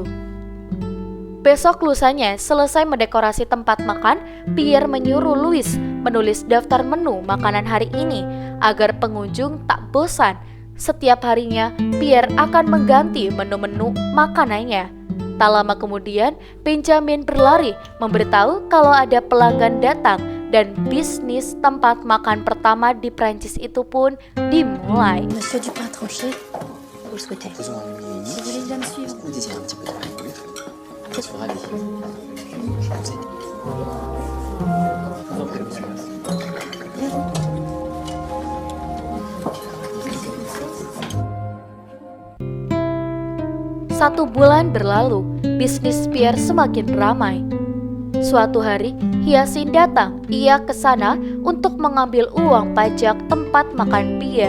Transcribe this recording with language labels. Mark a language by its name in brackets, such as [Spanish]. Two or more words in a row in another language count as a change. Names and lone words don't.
[Indonesian] Besok lusanya selesai mendekorasi tempat makan, Pierre menyuruh Louis menulis daftar menu makanan hari ini agar pengunjung tak bosan. Setiap harinya, Pierre akan mengganti menu-menu makanannya. Tak lama kemudian, Benjamin berlari memberitahu kalau ada pelanggan datang dan bisnis tempat makan pertama di Prancis itu pun dimulai. [French] Monsieur du pain tranché, vous le souhaitez. Faisons un mini Si vous voulez bien me suivre. Vous désirez un petit peu de pain? Oui, très bien. Je suis ravi. Je vous aide. Je vous en prie, monsieur. [Indonesian] Satu bulan berlalu, bisnis Pierre semakin ramai. Suatu hari, Hyacinthe datang. Ia ke sana untuk mengambil uang pajak tempat makan Pierre.